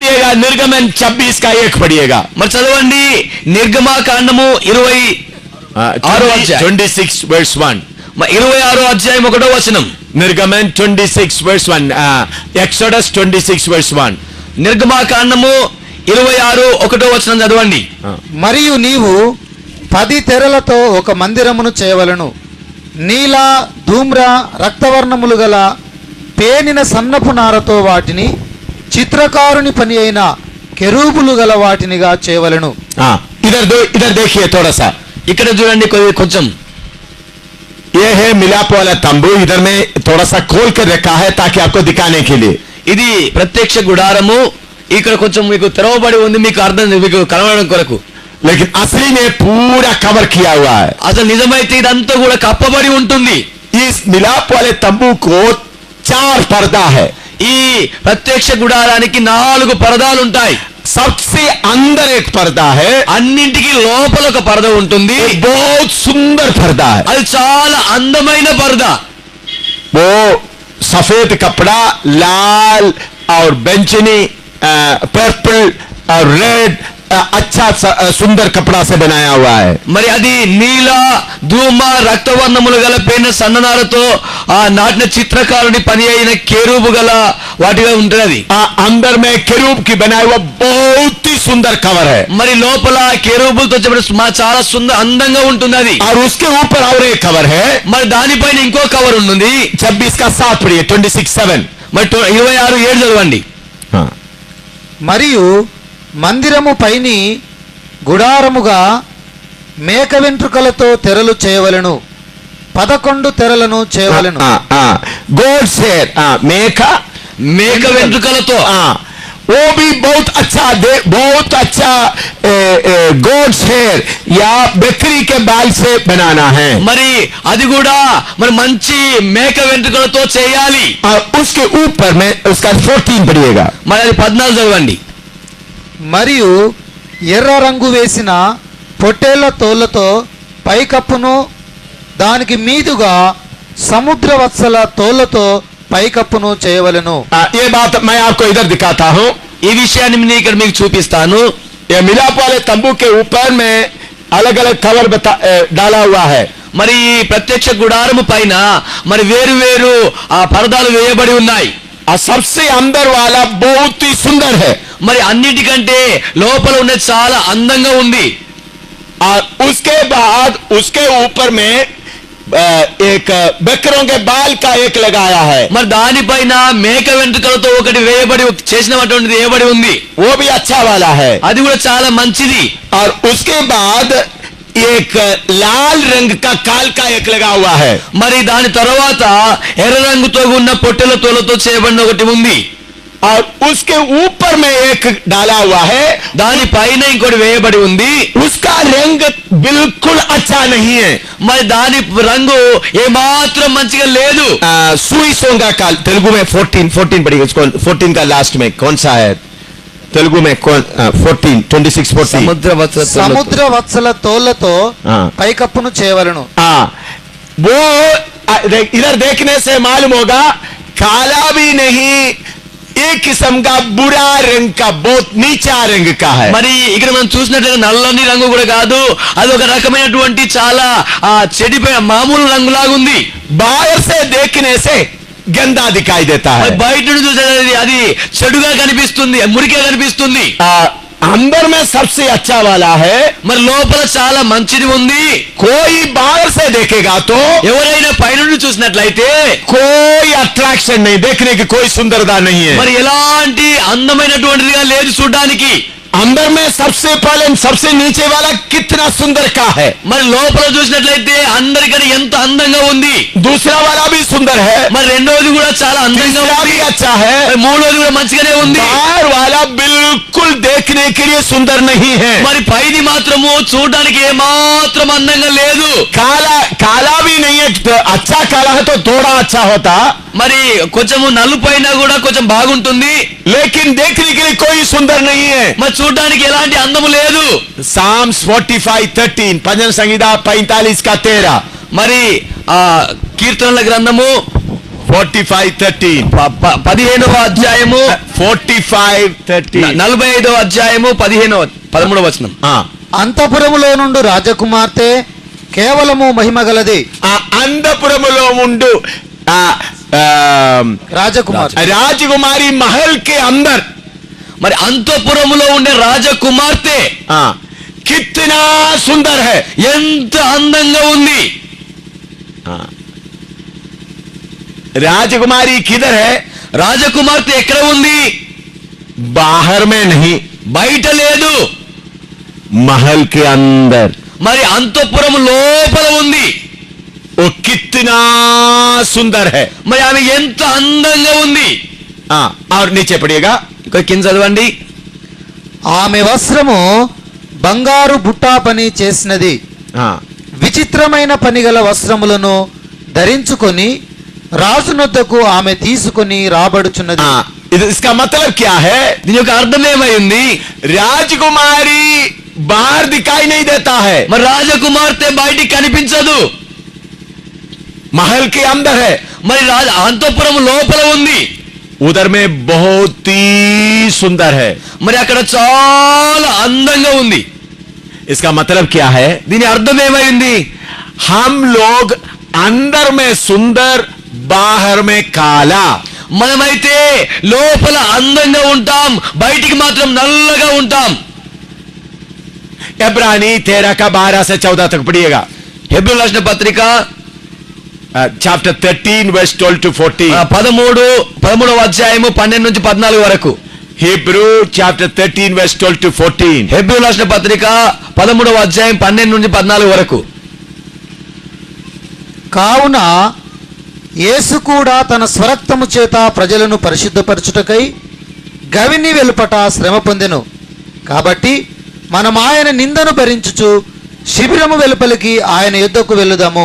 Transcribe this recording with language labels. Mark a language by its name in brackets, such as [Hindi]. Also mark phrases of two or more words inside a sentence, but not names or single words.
[Hindi] जरा निर्गमन 26 का 1 पढ़िएगा. [Telugu] మరి చదవండి నిర్గమకాండము [English] 26 verse 1. [Telugu] 26వ అధ్యాయం 1వ వచనం. [English] निर्गमन 26 verse 1. Exodus 26 verse 1. [Telugu] నిర్గమకాండము 26 1వ వచనం చదవండి. మరియు నీవు 10 తెరలతో ఒక మందిరమును చేయవలెను. నీల ధూమ్ర రక్తవర్ణములు గల పేనిన సన్నపు నారతో వాటిని చిత్రకారుని పని అయిన కెరూబులు గల వాటినిగా చేయవలెను. [Hindi] इधर देखिए थोड़ा सा. [Telugu] ఇక్కడ చూడండి కొంచెం. [Hindi] ये है मिलाप वाला तंबू. इधर में थोड़ा सा खोल कर रखा है ताकि आपको दिखाने के लिए. [Telugu] ఇది ప్రత్యక్ష గుడారము. ఇక్కడ కొంచెం మీకు తెరవబడి ఉంది, మీకు అర్థం మీకు కనబడడం కొరకు. [Hindi] लेकिन असली में पूरा कवर किया हुआ है. [Telugu] అసలు నిజమైతే ఇదంతా కూడా కప్పబడి ఉంటుంది. [Hindi] इस मिलाप वाले तंबू को 4 पर्दा है. [Telugu] ఈ ప్రత్యక్ష గుడారానికి 4 పరదాలు ఉంటాయి. [Hindi] सबसे अंदर एक पर्दा है. [Telugu] అన్నింటికి లోపల ఒక పరద ఉంటుంది. [Hindi] बहुत सुंदर पर्दा है. [Telugu] అది చాలా అందమైన పరదా. [Hindi] वो सफेद कपड़ा लाल और बैंगनी पर्पल और रेड अच्छा सुंदर कपड़ा से बनाया हुआ है. [Telugu] మరి అది నీల ధూమ రక్తవర్ణములు గల పేన సన్ననారతో ఆ నాటిన చిత్రకారుని పని అయిన కెరూబు గల వాటిగా ఉంటుంది. [Hindi] अंदर में केरूब की बनाया हुआ बहुत ही सुंदर कवर है. [Telugu] మరి లోపల కెరూబులతో చాలా అందంగా ఉంటుంది అది. [Hindi] और उसके ऊपर और एक कवर है. [Telugu] మరి దానిపైన ఇంకో కవర్ ఉంటుంది. [Hindi] 26 का 7 पढ़िए. 26:7. [Telugu] మరి 26:7 చదవండి. మరియు మందిరము పైని గుడారముగా మేక వెంట్రుకలతో తెరలు చేయవలెను. 11 తెరలను చేయవలెను. [Hindi] गोड से [Telugu] మేక వెంట్రుకలతో. [Hindi] वो भी बहुत अच्छा गोड शेर या बकरी के बाल से बनाना है. [Telugu] మరి అది కూడా మరి మంచి మేక వెంట్రుకలతో చేయాలి. [Hindi] और उसके ऊपर में उसका 14 पढ़िएगा. [Telugu] మరి అది 14 చదవండి. మరియు ఎర్ర రంగు వేసిన పొట్టేళ్ల తోళ్లతో పైకప్పును, దానికి మీదుగా సముద్ర వత్సల తోళ్లతో పైకప్పును చేయవలెను. [Hindi] ये बात मैं आपको इधर दिखाता हूँ. [Telugu] ఈ విషయాన్ని నేను ఇక్కడ మీకు చూపిస్తాను. [Hindi] ये मिलाप वाले तंबू के ऊपर में अलग अलग कवर डाला हुआ है. [Telugu] మరి ఈ ప్రత్యక్ష గుడారము పైన మరి వేరు వేరు ఆ పరదాలు వేయబడి ఉన్నాయి. [Hindi] और सबसे अंदर वाला बहुत ही सुंदर है. [Telugu] మరి అన్నిటికంటే లోపల ఉన్నది చాలా అందంగా ఉంది. [Hindi] और उसके बाद उसके ऊपर में एक बकरों के बाल का एक लगाया है. [Telugu] మరి దానిపైన మేక వెంట్రుకలతో ఒకటి వేయబడి చేసినటువంటిది వేయబడి ఉంది. [Hindi] वो भी अच्छा वाला है. [Telugu] అది కూడా చాలా మంచిది. [Hindi] और उसके बाद एक लाल रंग का काल का एक लगा हुआ है. [Telugu] మరి దాని తర్వాత ఎర్ర రంగుతో ఉన్న పొట్టెల తోలతో చేయబడిన ఒకటి ఉంది. [Hindi] और उसके ऊपर में एक डाला हुआ है. [Telugu] దాని పైన ఇంకోటి వేయబడి ఉంది. [Hindi] उसका रंग बिल्कुल अच्छा नहीं है. [Telugu] మరి దాని రంగు ఏమాత్రం మంచిగా లేదు. [Hindi] सुई सोंगा काल तेलुगु में 14 पढ़िए. 14 का लास्ट में कौन सा है तेलुगु में? [Telugu] 14 26:14. సముద్ర వత్సల తోళ్లతో పైకప్పును చేయవలెను. [Hindi] वो इधर देखने से मालूम होगा काला भी नहीं, एक किस्म का बुरा रंग का बहुत नीचा रंग का है. [Telugu] మరి ఇక్కడ మనం చూసినట్లయితే నల్లని రంగు కూడా కాదు, అది ఒక రకమైనటువంటి చాలా చెడిపోయిన మామూలు రంగులాగా ఉంది. [Hindi] बाहर से देखने से गंदा दिखाई देता है. [Telugu] బయట నుండి చూసేది అది చెడుగా కనిపిస్తుంది, మురికిగా కనిపిస్తుంది. [Hindi] अंदर में सबसे अच्छा वाला है. [Telugu] మరి లోపల చాలా మంచిది ఉంది. [Hindi] कोई बाहर से देखेगा तो [Telugu] ఎవరైనా పైనుండి చూసినట్లయితే [Hindi] कोई अट्रैक्शन नहीं, देखने की कोई सुंदरता नहीं है. [Telugu] మరి ఎలాంటి అందమైనటువంటిదిగా లేదు చూడడానికి. [Hindi] अंदर में सबसे पहले सबसे नीचे वाला कितना सुंदर का है. [Telugu] మరి లోపల చూసినట్లయితే అందరికన్నా ఎంత అందంగా ఉంది. [Hindi] दूसरा वाला भी सुंदर है. [Telugu] మరి రెండోది కూడా చాలా అందంగా ఉంది. [Hindi] भी अच्छा है. [Telugu] మరి మూడోది కూడా మంచిగానే ఉంది. [Hindi] बाहर वाला बिल्कुल देखने के लिए सुंदर नहीं है. [Telugu] మరి పైది మాత్రము చూడడానికి ఏమాత్రం అందంగా లేదు. [Hindi] काला भी नहीं है. अच्छा काला है तो थोड़ा अच्छा होता. [Telugu] మరి కొంచెము నలుపైన కూడా కొంచెం బాగుంటుంది. [Hindi] लेकिन देखने के लिए कोई सुंदर नहीं है. [Telugu] మరి చూడడానికి ఎలాంటి అందము లేదు. [Hindi] Psalms 45:13 भजन संहिता 45 का 13. [Telugu] మరి ఆ కీర్తనల గ్రంథము 45:13. 15వ అధ్యాయము 45:13. 45వ అధ్యాయము 13వ వచనం. అంతఃపురములో నుండి రాజకుమార్తె కేవలము మహిమ గలది. అంతఃపురములో ఉండు రాజకుమారి [Hindi] महल के अंदर. [Telugu] మరి అంతఃపురములో ఉండే రాజకుమార్తె [Hindi] कितना सुंदर है, [Telugu] ఎంత అందంగా ఉంది. [Hindi] राजकुमारी किधर है? [Telugu] రాజకుమార్తె ఎక్కడ ఉంది? [Hindi] बाहर में नहीं, [Telugu] బయట లేదు, [Hindi] महल के अंदर. [Telugu] మరి అంతఃపురం లోపల ఉంది. [Hindi] ओ कितना सुंदर है, [Telugu] మరి ఆమె ఎంత అందంగా ఉంది. [Hindi] और नीचे पढ़िएगा, [Telugu] కింద చదవండి. ఆమె వస్త్రము బంగారు బుట్టా పని చేసినది. విచిత్రమైన పనిగల వస్త్రములను ధరించుకొని రాజునొద్దకు ఆమె తీసుకొని రాబడుచున్నది. [Hindi] इसका मतलब क्या है? [Telugu] దీని యొక్క అర్థం ఏమైంది? [Hindi] రాజకుమారి बाहर दिखाई नहीं देता है, [Telugu] మరి రాజకుమార్తె బయటికి కనిపించదు, [Hindi] महल के अंदर है. [Telugu] మరి అంతఃపురం లోపల ఉంది. [Hindi] उधर में बहुत ही सुंदर है, [Telugu] మరి అక్కడ చాలా అందంగా ఉంది. [Hindi] इसका मतलब क्या है? [Telugu] దీని అర్థం ఏమైంది? [Hindi] हम लोग अंदर में सुंदर, बाहर में काला. [Telugu] మనమైతే లోపల అందంగా ఉంటాం, బయటికి మాత్రం నల్లగా ఉంటాం. [Hindi] इब्रानी 13 का 12 से 14 तक पढ़िएगा. [Telugu] హెబ్రీయులకు రాసిన పత్రిక [English] chapter 13 verse 12 to 14. [Telugu] 13వ అధ్యాయము 12 నుంచి 14 వరకు. [English] Hebrew chapter 13 verse 12 to 14. [Telugu] హెబ్రీయులకు రాసిన పత్రిక 13వ అధ్యాయం 12 నుంచి 14 వరకు. కావున యేసు కూడా తన స్వరక్తము చేత ప్రజలను పరిశుద్ధపరచుటకై గవిని వెలుపట శ్రమ పొందెను. కాబట్టి మనం ఆయన నిందను భరించుచు శిబిరము వెలుపలికి ఆయన యుద్ధకు వెళ్ళుదాము.